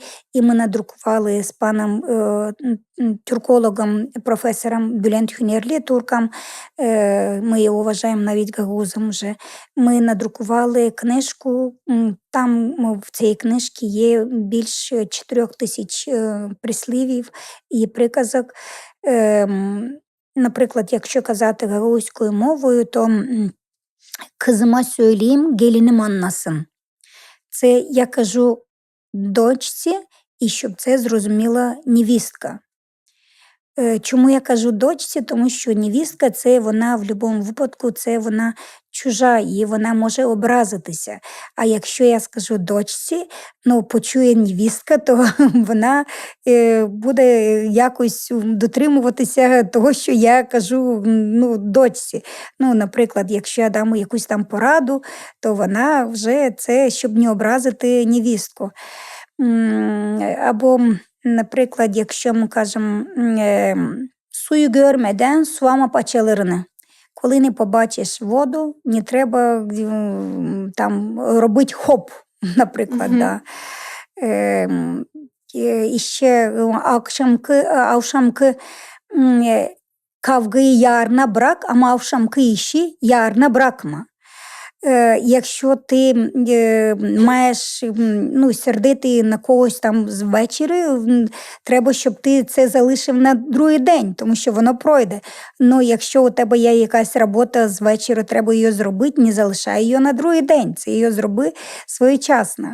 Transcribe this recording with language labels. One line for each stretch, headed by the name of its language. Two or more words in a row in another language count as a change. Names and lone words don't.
Ukrainian: І ми надрукували з паном тюркологом, професором Bülent Hünerli, турком, ми його вважаємо навіть гагаузом вже. Ми надрукували книжку, там в цій книжці є більше 4000 прислів'їв і приказок. Наприклад, якщо казати гагаузькою мовою, то
Gagauz: «Kızıma söyleyeyim, gelinim anlasın».
Ukrainian: Це я кажу дочці, і щоб це зрозуміла невістка. Чому я кажу дочці? Тому що невістка – це вона в будь-якому випадку, це вона чужа, і вона може образитися. А якщо я скажу дочці, почує невістка, то вона буде якось дотримуватися того, що я кажу дочці. Наприклад, якщо я дам якусь там пораду, то вона вже це, щоб не образити невістку. Або, наприклад, якщо ми кажемо
Gagauz: «Suyu görmeden sulama paçalarını».
Ukrainian: Коли не побачиш воду, не треба там робити хоп, наприклад. Да. І ще
Gagauz: akşamki kavgayı yarına bırak, ama akşamki işi yarına bırakma.
Ukrainian: Якщо ти маєш сердити на когось там ввечері, треба, щоб ти це залишив на другий день, тому що воно пройде. Якщо у тебе є якась робота з вечора, треба її зробити, не залишай її на другий день, це її зроби своєчасно.